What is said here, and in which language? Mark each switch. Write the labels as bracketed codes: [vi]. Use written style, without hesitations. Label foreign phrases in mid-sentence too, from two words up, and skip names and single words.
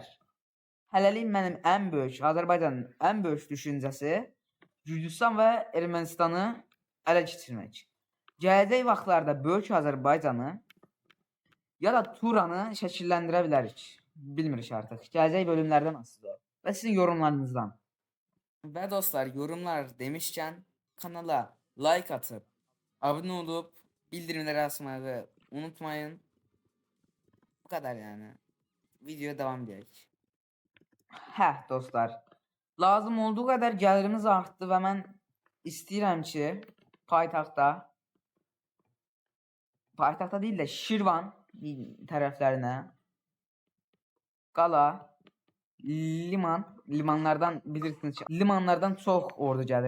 [az] Hələlik mənim ən böyük, Azərbaycanın ən böyük düşüncəsi Gürcüstan və Ermənistanı ələ keçirmək. Gələcək vaxtlarda böyük Azərbaycanı ya da Turanı şəkilləndirə bilərik. Bilmirik artıq. Gələcək bölümlərdən asılıdır. Və sizin yorumlarınızdan. [tr] Və dostlar, yorumlar demişkən kanala like atıp abone olup bildirimleri açmayı unutmayın. Bu kadar yani. Videoya devam edelim. [az] Hə dostlar, lazım olduğu qədər gəlirimiz artdı və mən istəyirəm ki paytaxtda deyil də Şirvan tərəflərinə qala, limanlardan bilirsiniz ki, limanlardan çox ordu gəlir.